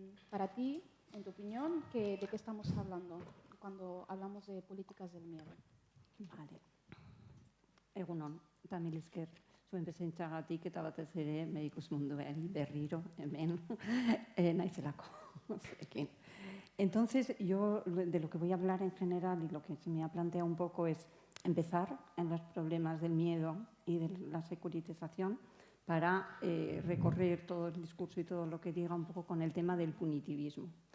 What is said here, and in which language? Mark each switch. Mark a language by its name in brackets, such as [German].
[Spanish] Para ti, en tu opinión, ¿de qué estamos hablando cuando hablamos de políticas del miedo? Vale. [Basque] Egunon, eta mil esker zuen presentzagatik eta batez ere medikuz munduari berriro hemen naizelako. [Spanish] Entonces, yo de lo que voy a hablar en general y lo que se me ha planteado un poco es empezar en los problemas del miedo y de la securitización para recorrer todo el discurso y todo lo que diga un poco con el tema del punitivismo.